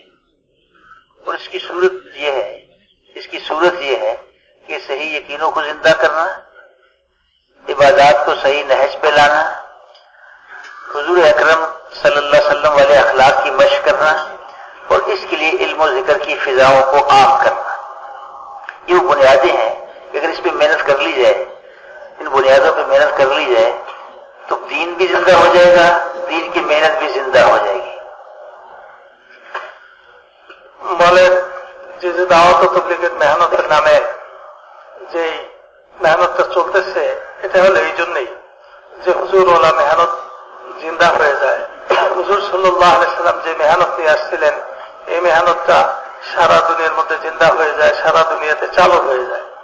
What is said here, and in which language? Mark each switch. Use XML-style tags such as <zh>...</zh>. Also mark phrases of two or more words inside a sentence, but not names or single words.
<ur>اور اس کی صورت یہ ہے کہ صحیح یقینوں کو زندہ کرنا، عبادات کو صحیح نہج پہ لانا، حضور اکرم صلی اللہ علیہ وسلم والے اخلاق کی مشق کرنا، اور اس کے لیے علم و ذکر کی فضاؤں کو عام کرنا. یہ وہ بنیادیں ہیں کہ اگر اس پہ محنت کر لی جائے، ان بنیادوں پہ محنت کر لی جائے تو دین بھی زندہ ہو جائے گا، دین کی محنت بھی زندہ ہو جائے گی.</ur> <bn>বলে যে যে দাওয়াত ও তাবলীগের মেহনতের নামে যে মেহনতটা চলতেছে, এটা হলো এই জন্যই যে হুজুর ওলা মেহনত জিন্দা হয়ে যায়. হুজুর সাল্লাল্লাহু আলাইহি সাল্লাম যে মেহনত নিয়ে আসছিলেন, এই মেহনতটা সারা দুনিয়ার মধ্যে জিন্দা হয়ে যায়, সারা দুনিয়াতে চালু হয়ে যায়.</bn>